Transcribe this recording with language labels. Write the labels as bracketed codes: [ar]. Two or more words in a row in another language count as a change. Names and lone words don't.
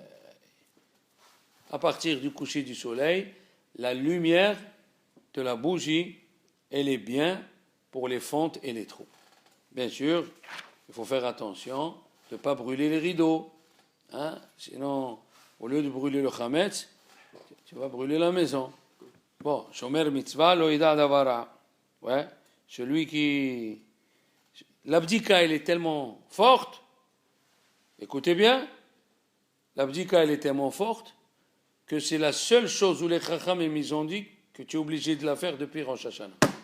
[fr] À partir du coucher du soleil, la lumière de la bougie, elle est bien pour les fentes et les trous. Bien sûr, il faut faire attention de ne pas brûler les rideaux. Sinon, au lieu de brûler le chametz, tu vas brûler la maison. Bon, [he] שומר מצוה לא ידע דבר רע. [fr] Ouais, celui qui... L'abdika, elle est tellement forte, écoutez bien, l'abdika, elle est tellement forte, que c'est la seule chose où les chachamim ils ont dit que tu es obligé de la faire depuis Rosh Hashanah.